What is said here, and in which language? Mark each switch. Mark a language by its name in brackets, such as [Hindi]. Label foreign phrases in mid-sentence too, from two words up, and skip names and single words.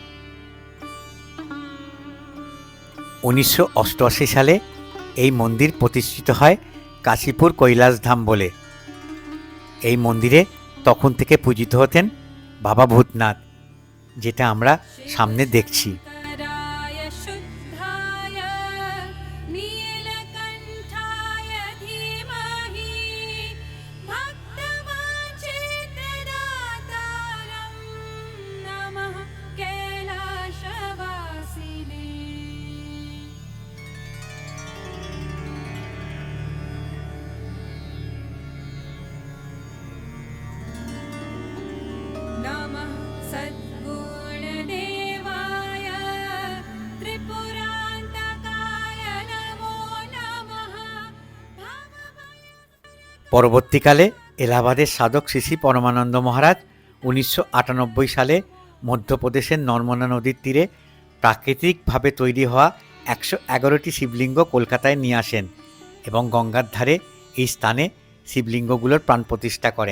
[Bangla] 1988 সালে এই মন্দির প্রতিষ্ঠিত হয় কাশীপুর কৈলাসধাম বলে। এই মন্দিরে তখন থেকে পূজিত হতেন বাবা ভূতনাথ, যেটা আমরা সামনে দেখছি। [Sanskrit] कराय शुद्धाय नीलकण्ठाय धीमहि भक्तवाञ्छितदातारं नमः कैलासवासिने। नमः सद्गुणदेवाय त्रिपुरान्तकाय नमो नमः। [Bangla] পরবর্তীকালে এলাহাবাদের সাধক শ্রী শ্রী পরমানন্দ মহারাজ 1998 সালে মধ্যপ্রদেশের নর্মদা নদীর তীরে প্রাকৃতিকভাবে তৈরি হওয়া 111টি শিবলিঙ্গ কলকাতায় নিয়ে আসেন এবং গঙ্গার ধারে এই স্থানে শিবলিঙ্গগুলোর প্রাণ প্রতিষ্ঠা করেন।